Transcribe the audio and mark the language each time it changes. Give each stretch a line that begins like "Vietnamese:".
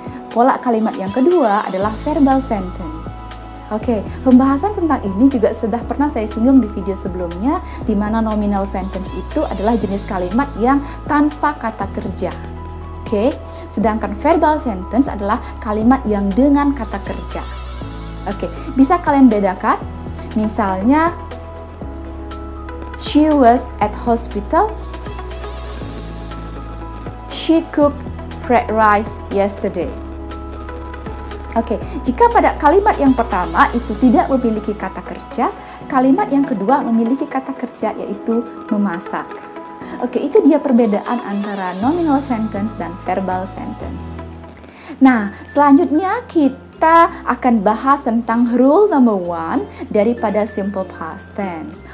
Indonesian: Pola kalimat yang kedua adalah verbal sentence. Oke, pembahasan tentang ini juga sudah pernah saya singgung di video sebelumnya, di mana nominal sentence itu adalah jenis kalimat yang tanpa kata kerja. Oke, sedangkan verbal sentence adalah kalimat yang dengan kata kerja. Oke, bisa kalian bedakan? Misalnya,
English: she was at hospital. She cooked fried rice yesterday.
Indonesian: Oke, jika pada kalimat yang pertama itu tidak memiliki kata kerja, kalimat yang kedua memiliki kata kerja, yaitu memasak. Oke, itu dia perbedaan antara nominal sentence dan verbal sentence. Nah, selanjutnya kita akan bahas tentang rule number 1 daripada simple past tense.